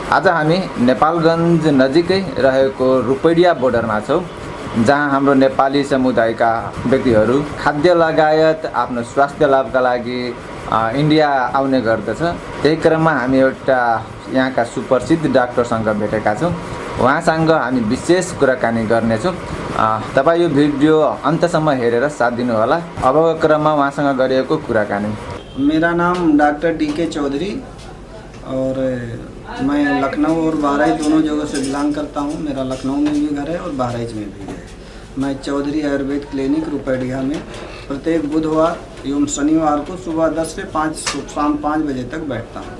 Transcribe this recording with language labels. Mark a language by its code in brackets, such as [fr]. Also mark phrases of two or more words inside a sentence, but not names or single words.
[ne] आज हामी नेपालगञ्ज नजिकै रहेको रूपैडिया बोर्डरमा छौँ, जहाँ हाम्रो नेपाली समुदायका व्यक्तिहरू खाद्य लगायत आफ्नो स्वास्थ्य लाभका लागि इन्डिया आउने गर्दछ। त्यही क्रममा हामी एउटा यहाँका सुप्रसिद्ध डाक्टरसँग भेटेका छौँ। उहाँसँग हामी विशेष कुराकानी गर्नेछौँ। तपाईँ यो भिडियो अन्तसम्म हेरेर साथ दिनुहोला। अबको क्रममा उहाँसँग गरिएको कुराकानी। [hi] मेरा नाम डॉक्टर DK चौधरी और मैं लखनऊ और बहराइच दोनों जगह से बिलोंग करता हूँ। मेरा लखनऊ में भी घर है और बहराइच में भी है। मैं चौधरी आयुर्वेद क्लिनिक रूपैडिया में प्रत्येक बुधवार एवं शनिवार को सुबह 10 से 5 शाम 5 बजे तक बैठता हूँ।